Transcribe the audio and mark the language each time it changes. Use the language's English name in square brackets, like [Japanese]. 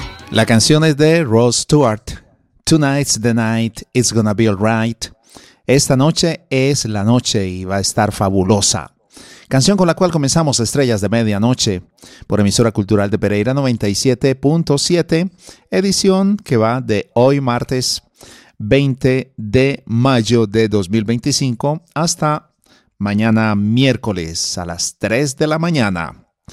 [Spanish] La canción es de Rod Stewart. [English] Tonight's the night, it's gonna be alright. [Spanish] Esta noche es la noche y va a estar fabulosa. Canción con la cual comenzamos Estrellas de Medianoche por emisora cultural de Pereira 97.7, edición que va de hoy martes 20 de mayo de 2025 hasta mañana miércoles a las 3 de la mañana.